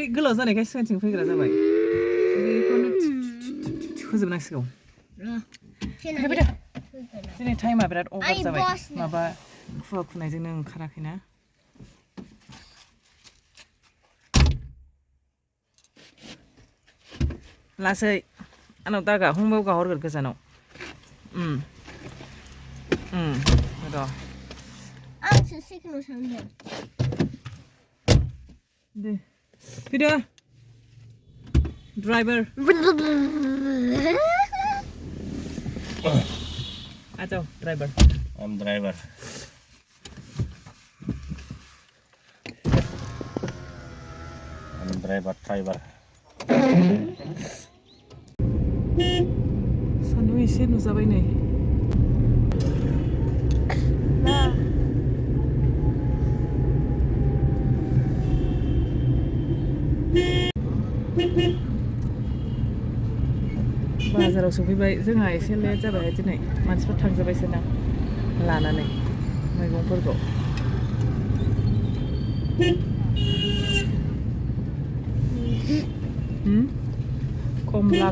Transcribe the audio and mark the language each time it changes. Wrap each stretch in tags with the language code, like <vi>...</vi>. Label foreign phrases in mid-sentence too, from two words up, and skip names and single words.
<brx>गोलाव जानायखाय सिगांथिं फैग्रा जाबाय बेखौनो होजोबनांसिगौ फैदो दिनै टाइमा बिराद अभार जाबाय माबा खुवा खुनायजोंनो ओंखाराखैना लासै आंनाव दागा हमबाव गाहरगोन गोजानाव र' आंसो सेकेन्डआव थांदों दे फैदो ड्राइभार आजाव ड्राइभार</brx> <en>I'm driver. I'm driver.</en> <brx>सान्दुं एसे नुजाबाय नै बाजाराव सफैबाय जोंहा एसे लेट जाबाय दिनै मानसिफोर थांजोब्बायसो ना लानानै मैगंफोरखौ कमला</brx>